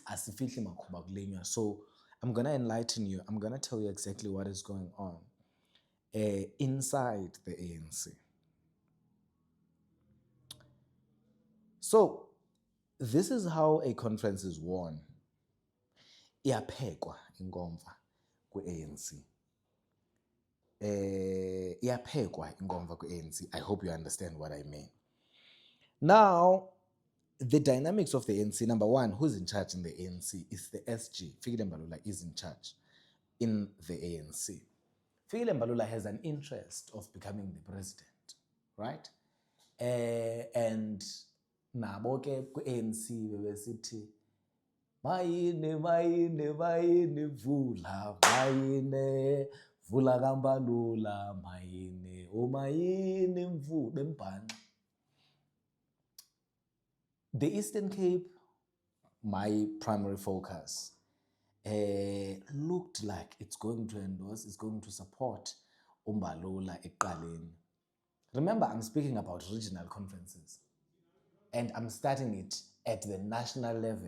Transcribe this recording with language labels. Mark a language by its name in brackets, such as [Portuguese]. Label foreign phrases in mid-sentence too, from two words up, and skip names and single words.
[English] So I'm going to enlighten you. I'm going to tell you exactly what is going on inside the ANC. So this is how a conference is won. [Xhosa] Iyaphekwa inkomfa ku-ANC. Iyaphekwa inkomfa ku-ANC. [English] I hope you understand what I mean. Now, the dynamics of the ANC, number one, who's in charge in the ANC is the SG. Fikile Mbalula is in charge in the ANC. Fikile Mbalula has an interest of becoming the president, right? [Xhosa] And nabo ke ku-ANC bebesithi mayine vula kambalula mayine mayine bembhanqa. [English] The Eastern Cape, my primary focus, looked like it's going to support Umbalula ekuqaleni. Remember, I'm speaking about regional conferences, and I'm starting it at the national level.